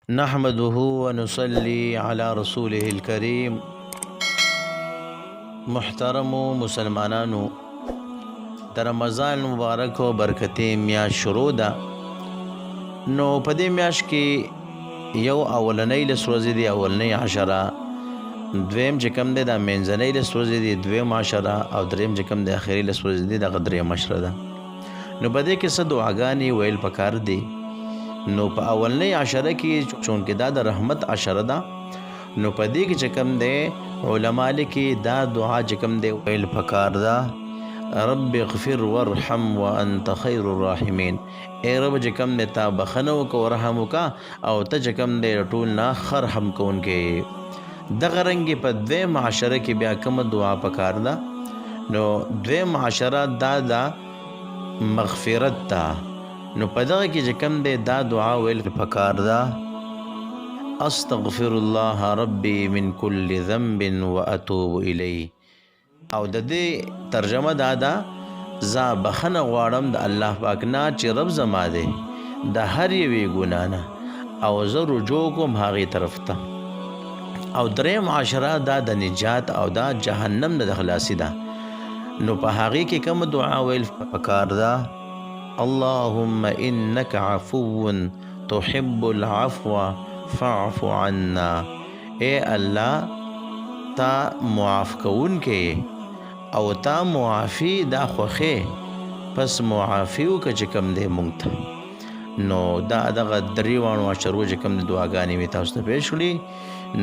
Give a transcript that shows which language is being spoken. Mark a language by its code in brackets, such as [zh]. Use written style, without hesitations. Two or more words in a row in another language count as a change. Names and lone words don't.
[ar] نحمده ونصلي على رسوله الكريم. [ps] محترم مسلمانانو، د رمضان مبارک او برکتي میاشت شروع ده. نو په دې میاشت کې یو اولنۍ لس ورځې دي، اولنۍ عشره، دویم چې کوم دی دا منځنۍ لس ورځې دي، دویم عشره، او دریم چې کوم دی اخري لس ورځې دي دغه دریم عشره ده. نو په دې کې څه دعاګانې ویل پکار دي. نو په اولنۍ عشره کې چونکې دا د رحمت عشره ده، نو په دې کې چې کوم دی علما لیکي دا دعا چې کوم دی ویل پکار ده: [ar] رب اغفر وارحم وانت خیر الراحمین. [ps] ای رب چې کوم دی تا بخنه وکړه او رحم وکړه او ته چې کوم دی ټول نه ښه رحم کوونکی. دغه رنګې په دویم عشره کې بیا کومه دعا پکار ده؟ نو دویم عشره دا ده مغفرت ته. نو په دغه کې چې کوم دی دا دعا ویل پکار ده: [ar] استغفر الله ربي من كل ذنب واتوب الیه. [ps] او د دې ترجمه دا ده: زه بخنه غواړم د الله پاک نه چې رب زما دی د هر یوې ګناه نه، او زه رجوع کوم هغې طرف ته. او دریم عشره دا د نجات او دا جهنم نه د خلاصي ده. نو په هغې کې کوم دعا ویل پکار ده؟ [ar] اللهم انك عفو تحب العفو فاعف عنا. [ps] اے الله تا معاف کون کې او تا معافی دا خوخه، پس معافی وکړه چې کوم دی مونږ ته. نو دا دغه دریوانو عشرو چې کوم دی دعاګانې مې تاسو ته پیش کړي.